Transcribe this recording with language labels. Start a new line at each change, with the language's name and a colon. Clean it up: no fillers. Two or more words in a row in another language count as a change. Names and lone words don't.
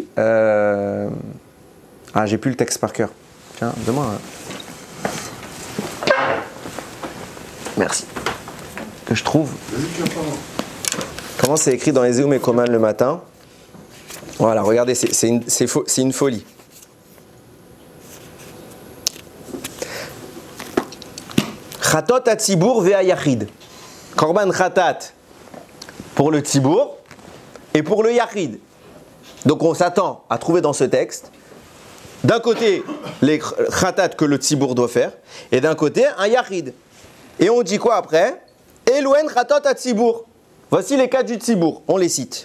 French: Ah, j'ai plus le texte par cœur. Tiens, donne-moi un... Merci. Que je trouve. Comment c'est écrit dans Ezeu Mekoman le matin? Voilà, regardez, c'est une folie.
Hebrew: חטאות הציבור והיחיד. קרבן חטאת
French: pour le tzibour et pour le yachid. Donc on s'attend à trouver dans ce texte, d'un côté, les chatat que le tzibour doit faire, et d'un côté, un yachid. Et on dit quoi après?
Hebrew: אלו הן חטאות הציבור.
French: Voici les cas du tzibour, on les cite.